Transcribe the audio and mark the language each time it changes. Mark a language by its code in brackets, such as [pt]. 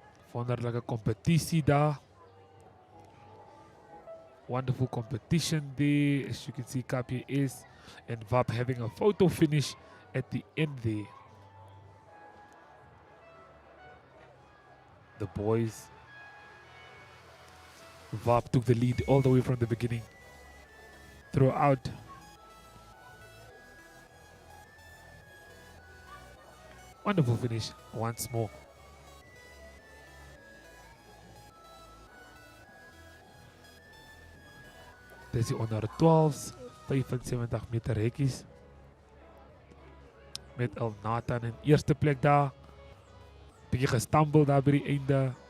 [af] Wonderlijke competitie daar. [en] Wonderful competition there. As you can see, KPS and VAP having a photo finish at the end there. The boys. VAP took the lead all the way from the beginning. Throughout. Wonderful finish once more. [af] Dis die onder 12s, 75 meter hekkies. Met El Nathan in eerste plek daar. Bietjie gestumble daar by die einde.